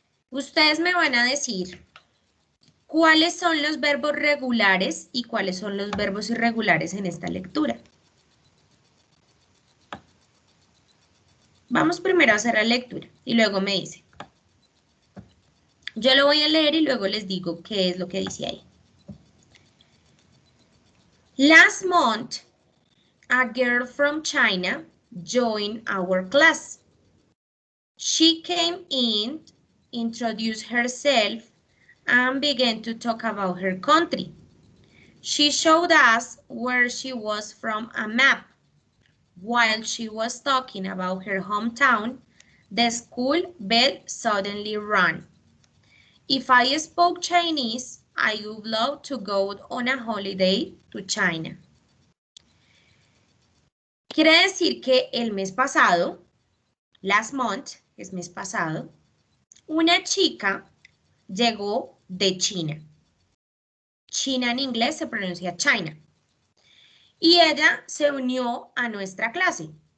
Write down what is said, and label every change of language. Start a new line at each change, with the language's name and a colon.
Spanish: Ustedes me van a decir cuáles son los verbos regulares y cuáles son los verbos irregulares en esta lectura. Vamos primero a hacer la lectura y luego me dice. Yo lo voy a leer y luego les digo qué es lo que dice ahí.
English: Last month, a girl from China joined our class. She came in, introduced herself, and began to talk about her country. She showed us where she was from a map. While she was talking about her hometown, the school bell suddenly rang. If I spoke Chinese, I would love to go on a holiday to China.
Spanish: Quiere decir que el mes pasado,
English: last month,
Spanish: es mes pasado, una chica llegó de China. China en inglés se pronuncia China. Y ella se unió a nuestra clase.